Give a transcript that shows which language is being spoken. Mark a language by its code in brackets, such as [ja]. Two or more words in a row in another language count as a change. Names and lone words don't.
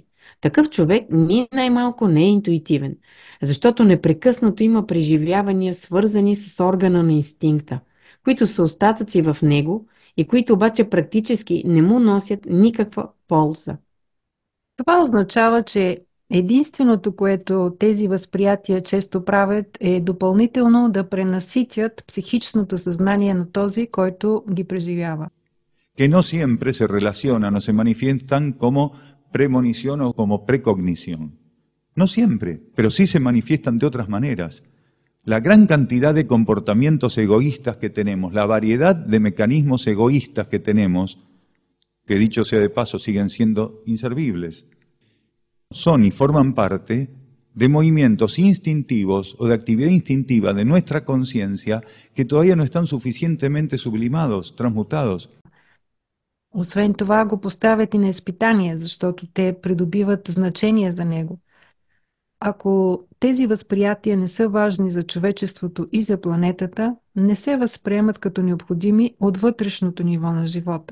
[bg] Такъв човек ни най-малко не е интуитивен, защото непрекъснато има преживявания, свързани с органа на инстинкта, които са остатъци в него и които обаче практически не му носят никаква полза. Това означава, че единственото, което тези възприятия често правят, е допълнително да пренаситят психичното съзнание на този, който ги преживява. [es] Que no siempre se relacionan o se manifiestan como premonición o como precognición. No siempre, pero sí se manifiestan de otras maneras. La gran cantidad de comportamientos egoístas que tenemos, la variedad de mecanismos egoístas que tenemos, que dicho sea de paso siguen siendo inservibles, son y forman parte de movimientos instintivos o de actividad instintiva de nuestra conciencia que todavía no están suficientemente sublimados, transmutados. [bg] Освен това го поставят и на изпитание, защото те придобиват значение за него. Ако тези възприятия не са важни за човечеството и за планетата, не се възприемат като необходими от вътрешното ниво на живота.